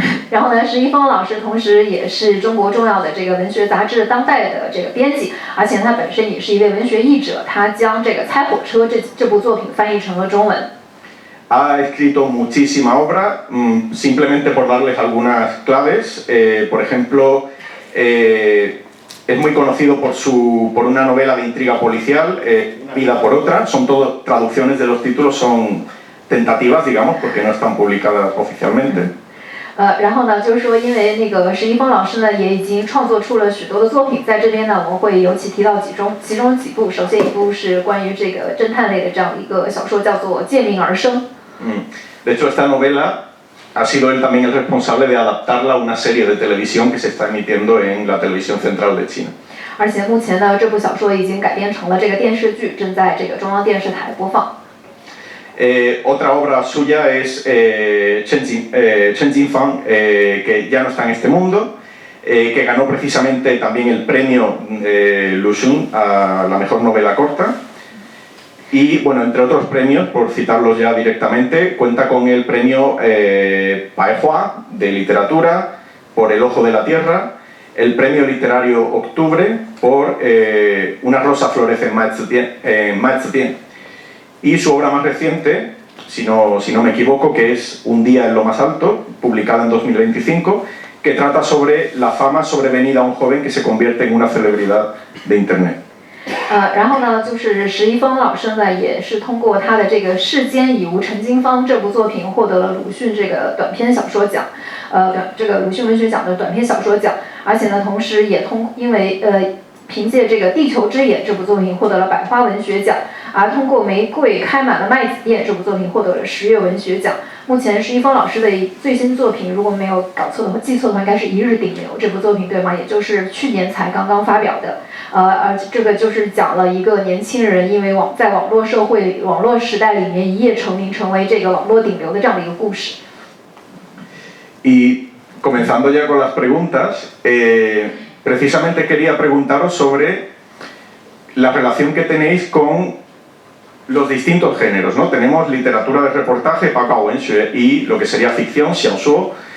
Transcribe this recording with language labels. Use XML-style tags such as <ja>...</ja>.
<zh>然后呢，石一峰老师同时也是中国重要的这个文学杂志《当代》的这个编辑，而且他本身也是一位文学译者，他将这个《猜火车》这部作品翻译成了中文。</zh> <es>Ha escrito muchísima obra, simplemente por darles algunas claves. Por ejemplo, es muy conocido por una novela de intriga policial, Vida por otra. Son todo traducciones de los títulos, son tentativas, digamos, porque no están publicadas oficialmente.</es> <zh>然后呢，就是说，因为那个石一峰老师呢，也已经创作出了许多的作品，在这边呢，我们会尤其提到其中几部。首先一部是关于这个侦探类的这样一个小说，叫做《借命而生》。</zh> <es>De hecho, esta novela ha sido él también el responsable de adaptarla a una serie de televisión que se está emitiendo en la televisión central de China.</es> <zh>而且目前呢，这部小说已经改编成了这个电视剧，正在这个中央电视台播放。</zh> <es>Otra obra suya es Chen Jinfang, que ya no está en este mundo, que ganó precisamente también el premio Luxun a la mejor novela corta. Y bueno, entre otros premios, por citarlos ya directamente, cuenta con el premio Paehua de literatura por El ojo de la tierra, el premio literario Octubre por Una rosa florece en Maiztian, y su obra más reciente, si no me equivoco, que es Un día en lo más alto, publicada en 2025, que trata sobre la fama sobrevenida a un joven que se convierte en una celebridad de Internet.</es> <zh>然后呢，就是石一峰老师呢，也是通过他的这个《世间已无陈金芳》这部作品，获得了鲁迅这个短篇小说奖，这个鲁迅文学奖的短篇小说奖。而且呢，同时也因为凭借这个《地球之眼》这部作品获得了百花文学奖，而通过《玫瑰开满了麦子店》这部作品获得了10月文学奖。目前石一峰老师的最新作品，如果没有搞错的话，记错的话，应该是《一日顶流》这部作品，对吗？也就是去年才刚刚发表的。而这个就是讲了一个年轻人因为在网络社会里、网络时代里面一夜成名，成为这个网络顶流的这样的一个故事。</zh> <es>Y comenzando ya con las preguntas, precisamente quería preguntaros sobre la relación que tenéis con los distintos géneros, ¿no? Tenemos literatura de reportaje, Pakao-Wenxue, y lo que sería ficción, Xiaoshuo.</es>